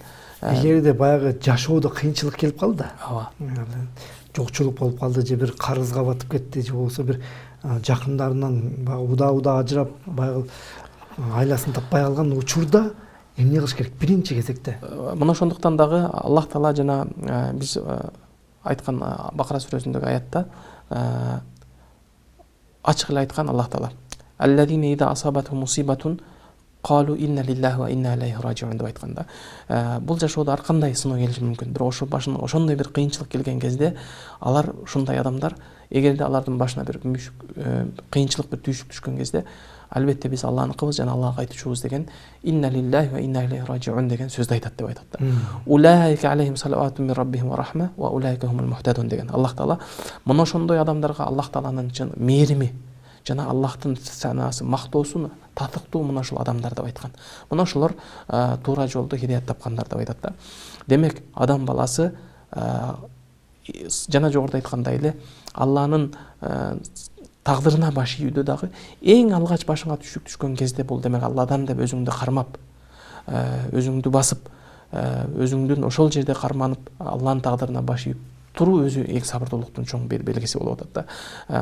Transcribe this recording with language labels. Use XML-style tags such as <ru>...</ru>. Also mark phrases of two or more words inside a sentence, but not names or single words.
<ky>Эгерде баягы жашоодо кыйынчылык келип калды, жокчулук болуп калды, же бир карызга батып кетти, же болбосо бир жакындарынан баягы удаа ажырап, баягы айласын таппай калган учурда эмне кылыш керек биринчи кезекте? Мына ошондуктан дагы Аллах Таала жана биз айткан Бакара сүрөсүндөгү аятта ачык эле айткан Аллах Таала:</ky> <ar>«الذين إذا أصابتهم مصيبة قالوا إنا لله وإنا إليه راجعون»</ar> <ky>деп айтканда, бул жашоодо ар кандай сыноо келиши мүмкүн. Бирок ошо башына ошондой бир кыйынчылык келген кезде алар, ушундай адамдар, эгерде алардын башына бир кыйынчылык, бир түйшүк түшкөн кезде, албетте биз Аллахныкыбыз жана Аллахка кайтуучубуз деген</ky> <ar>إنا لله وإنا إليه راجعون</ar> <ky>деген сөздү айтат деп айтат да.</ky> <ar>أولئك عليهم صلوات من ربهم ورحمة وأولئك هم المهتدون деген.</ar> <ky>Аллах Таала мына ошондой адамдарга Аллах Тааланын чын мээрими жана Аллахтын санаасы, мактоосу татыктуу мына ушул адамдар деп айткан. Мына ошолор туура жолду хидаят тапкандар деп айтат да. Демек, адам баласы жана жогоруда айткандай эле Алланын тагдырына баш ийүүдө дагы эң алгач башыңа түшүк түшкөн кезде бул демек Алладан деп өзүңдү кармап, өзүңдү басып, өзүңдүн ошол жерде карманып Алланын тагдырына баш ийип туруу өзү эң сабырдуулуктун чоң белгиси болуп атат да.</ky>